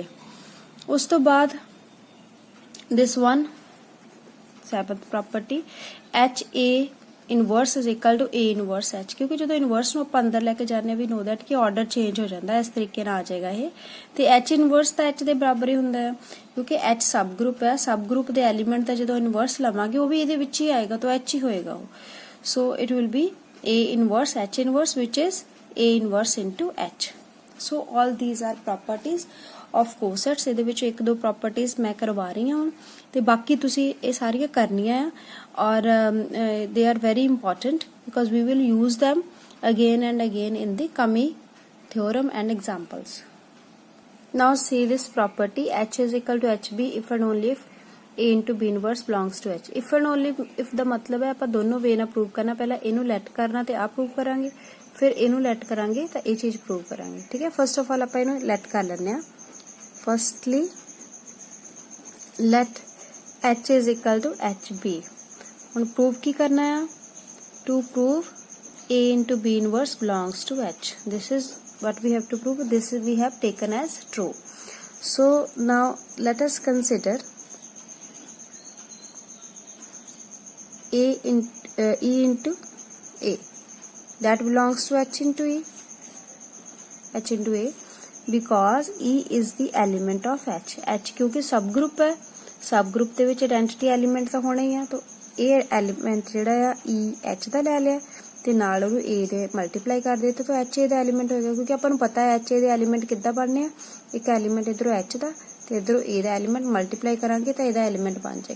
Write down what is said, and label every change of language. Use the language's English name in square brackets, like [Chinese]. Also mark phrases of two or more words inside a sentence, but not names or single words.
[Punjabi] ਉਸ ਤੋਂ ਬਾਦ [English] this one 7th property HA inverse is equal to A inverse H, [Punjabi] ਕਿਉਂਕਿ ਜੋ ਇਨਵਰਸ ਨੂੰ ਆਪਾਂ ਅੰਦਰ ਲੈ ਕੇ ਜਾਂਦੇ [English] we know that [Punjabi] ਕਿ [English] order change [Punjabi] ਹੋ ਜਾਂਦਾ, ਇਸ ਤਰੀਕੇ ਨਾਲ ਆ ਜਾਏਗਾ ਇਹ, ਤੇ H ਇਨਵਰਸ ਤਾਂ H ਦੇ ਬਰਾਬਰ ਹੀ ਹੁੰਦਾ ਹੈ, ਕਿਉਂਕਿ H [English] sub group [Punjabi] ਹੈ, [English] sub group [Punjabi] ਦੇ ਐਲੀਮੈਂਟ ਦਾ ਜਦੋਂ ਇਨਵਰਸ ਲਵਾਂਗੇ ਉਹ ਵੀ ਇਹਦੇ ਵਿੱਚ ਹੀ ਆਏਗਾ, ਤਾਂ H ਹੀ ਹੋਏਗਾ ਉਹ, [English] so it will be A inverse H inverse which is A inverse into H. so all these are properties of cosets. [Punjabi] ਇਹਦੇ ਵਿੱਚ ਇੱਕ ਦੋ ਪ੍ਰੋਪਰਟੀਜ਼ ਮੈਂ ਕਰਵਾ ਰਹੀ ਹਾਂ ਤੇ ਬਾਕੀ ਤੁਸੀਂ ਇਹ ਸਾਰੀਆਂ ਕਰਨੀਆਂ ਆ, ਔਰ [English] they are very important because we will use them again and again in the coming theorem and examples. Now see this property H is equal to HB if and only if A into B inverse belongs to H। if and only if [Punjabi] ਦਾ ਮਤਲਬ ਹੈ ਆਪਾਂ ਦੋਨੋਂ ਵੇ ਨਾਲ ਪ੍ਰੂਵ ਕਰਨਾ, ਪਹਿਲਾਂ ਇਹਨੂੰ ਲੈਟ ਕਰਨਾ ਤੇ ਆ ਪ੍ਰੂਵ ਕਰਾਂਗੇ, ਫਿਰ ਇਹਨੂੰ ਲੈਟ ਕਰਾਂਗੇ ਤਾਂ ਇਹ ਚੀਜ਼ ਪ੍ਰੂਵ ਕਰਾਂਗੇ, ਠੀਕ ਹੈ। [English] first of all [Punjabi] ਆਪਾਂ ਇਹਨੂੰ ਲੈਟ ਕਰ ਲੈਂਦੇ ਆ। [English] Firstly, let H is equal to HB। [Punjabi] ਹੁਣ prove ਕੀ ਕਰਨਾ ਹੈ? [English] To prove A into B inverse belongs to H। This is what we have to prove. This we have taken as true. So now let us consider E into A that belongs to H into E। H into A because E is the element of H। [Punjabi] H ਕਿਉਂਕਿ [English] sub group [Punjabi] ਹੈ, [English] sub group [Punjabi] ਦੇ ਵਿੱਚ [English] identity element [Punjabi] ਤਾਂ ਹੋਣਾ ਹੀ ਆ, ਤਾਂ ਇਹ ਐਲੀਮੈਂਟ ਜਿਹੜਾ ਆ E H ਦਾ ਲੈ ਲਿਆ ਤੇ ਨਾਲ ਉਹਨੂੰ A ਦੇ ਮਲਟੀਪਲਾਈ ਕਰ ਦਿੱਤਾ, ਤਾਂ H A ਦਾ ਐਲੀਮੈਂਟ ਹੋਏਗਾ, ਕਿਉਂਕਿ ਆਪਾਂ ਨੂੰ ਪਤਾ ਹੈ H A ਦੇ ਐਲੀਮੈਂਟ ਕਿੱਦਾਂ ਬਣਨੇ ਆ, ਇੱਕ ਐਲੀਮੈਂਟ ਇਧਰੋਂ H ਦਾ ਤੇ ਇਧਰੋਂ A ਦਾ ਐਲੀਮੈਂਟ ਮਲਟੀਪਲਾਈ ਕਰਾਂਗੇ ਤਾਂ ਇਹਦਾ ਐਲੀਮੈਂਟ ਬਣ ਜਾਏਗਾ।